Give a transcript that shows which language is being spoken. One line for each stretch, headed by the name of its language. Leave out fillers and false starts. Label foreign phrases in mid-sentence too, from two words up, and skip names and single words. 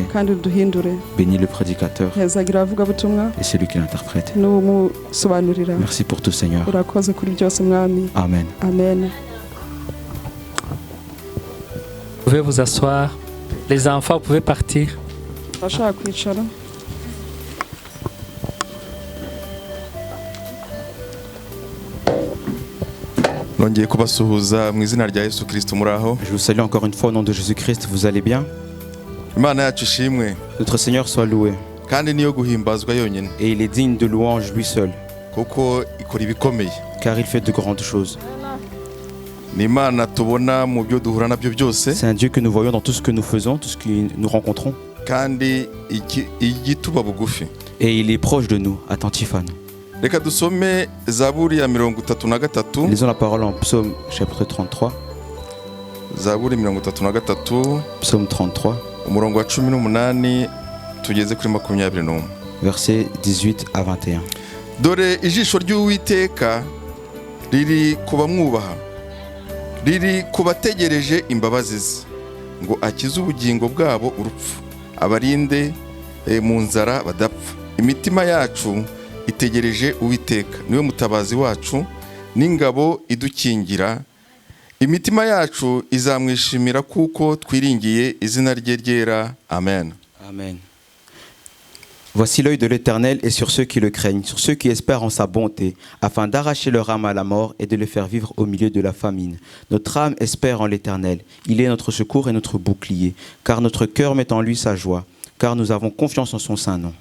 French: Bénis le prédicateur et celui qui l'interprète. Merci pour tout, Seigneur. Amen. Amen. Vous pouvez vous asseoir. Les enfants, vous pouvez partir.
Kinyarwanda: nongeye kubasuhuza mu izina rya Yesu Kristo muraho.
French: Je vous salue encore une fois au nom de Jésus-Christ. Vous allez bien?
Kinyarwanda: Imana yacu ishimwe.
French: Notre Seigneur soit loué.
Kinyarwanda: Kandi niyo guhimbazwa yonyine.
French: Et il est digne de louange lui seul.
Kinyarwanda: Kuko ikora ibikomeye.
French: Car il fait de grandes choses.
Kinyarwanda: Ni Imana tubona mu byo duhura nabyo byose.
French: C'est un Dieu que nous voyons dans tout ce que nous faisons, tout ce que nous rencontrons.
Kinyarwanda: Kandi igituba bugufi.
French: Et il est proche de nous, attentif à nous.
Kinyarwanda: Reka dusome Zaburi ya 33.
French: Lisons la parole en Psaume chapitre 33.
Kinyarwanda: Zaburi 33.
French: Psaume 33.
Kinyarwanda: Umurongo wa 18 tugeze kuri 21.
French: Versets 18 à 21.
Kinyarwanda: Dore ijisho ry'Uwiteka riri kubamwubaha, riri kubategereje imbabazi ze, ngo akize ubugingo bwabo urupfu, abarinde mu nzara badapfa. Imitima yacu itegereje Uwiteka, niwe mutabazi wacu n'ingabo idukingira. Imitima yacu izamwishimira kuko twiringiye izina rye ryera. Amen. Amen.
French: Voici l'œil de l'Éternel est sur ceux qui le craignent, sur ceux qui espèrent en sa bonté, afin d'arracher leur âme à la mort et de les faire vivre au milieu de la famine. Notre âme espère en l'Éternel. Il est notre secours et notre bouclier, car notre cœur met en lui sa joie, car nous avons confiance en son saint nom.